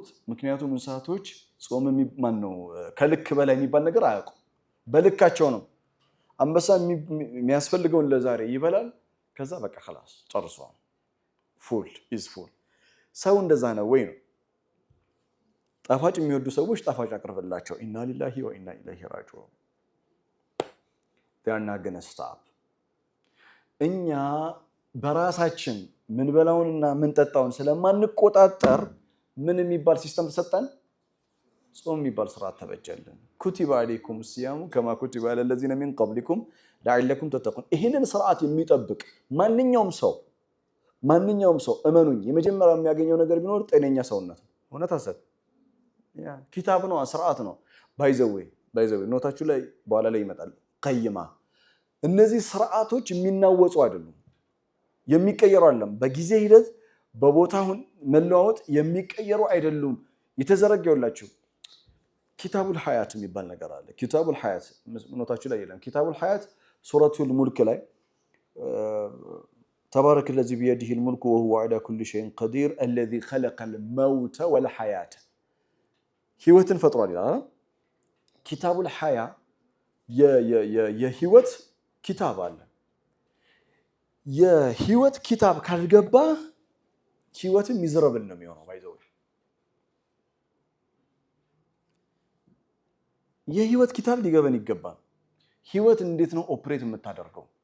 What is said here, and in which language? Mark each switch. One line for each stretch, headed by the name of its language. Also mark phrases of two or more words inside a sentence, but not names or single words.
Amharic: ምክንያቱም እንስሳቶች ጾም ከልክ በላይ የሚባል ነገር አያውቁም። በልካቸው ነው። አንበሳ የሚያስፈልገውን ለዛሬ ይበላል። ከዛ በቃ خلاص ጨርሷል።
English: full is full።
Amharic: ሰው እንደዛ ነው ወይ ነው? ጣፋጭ የሚወዱ ሰዎች ጣፋጭ አቅርብላቸው።
Arabic: إنا لله وإنا إليه راجعون።
English: they are not going to stop።
Amharic: እኛ በራሳችን ምን በላውንና ምን ጠጣውን ስለማንቆጣጠር ምን የሚባል ሲስተም ተሰጠን? ጾም የሚባል ስርዓት ተበጀልን።
Arabic: كتب عليكم الصيام كما كتب على الذين من قبلكم لعلكم تتقون።
Amharic: ይሄንን ስርዓት የሚጠብቅ ማንኛውም ሰው እመኑኝ የመጀመሪያው የሚያገኘው ነገር ቢኖር ጤነኛ ሰውነት ነው። እውነት አሰብ ኪታብ ነው፣ ስርዓት ነው። ባይዘዌ ኖታችሁ ላይ በኋላ ላይ ይመጣል። ቀይማ እነዚህ ስርዓቶች የሚናወጹ አይደሉም፣ የሚቀየሩ አይደለም። በጊዜ ሂደት በቦታውን መለዋወጥ የሚቀየሩ አይደሉም። የተዘረጋውላችሁ
Arabic: كتاب الحياة
Amharic: የሚባል ነገር አለ።
Arabic: كتاب الحياة
Amharic: ኖታችሁ ላይ የለም።
Arabic: كتاب الحياة
Amharic: ሱረቱል ሙልክ ላይ
Arabic: تبارك الذي بيده الملك وهو على كل شيء قدير الذي خلق الموت والحياة
Amharic: ህይወትን ፈጥሯል ይላል።
Arabic: كتاب الحياة
Amharic: የህይወት ኪታብ አለ። የህይወት ኪታብ ካልገባ ህይወትን ሚዘረብል ነው የሚሆነው። ባይዘው የህይወት ኪታብ ሊገበን ይገባል። ህይወት እንዴት ነው ኦፕሬት የምታደርገው?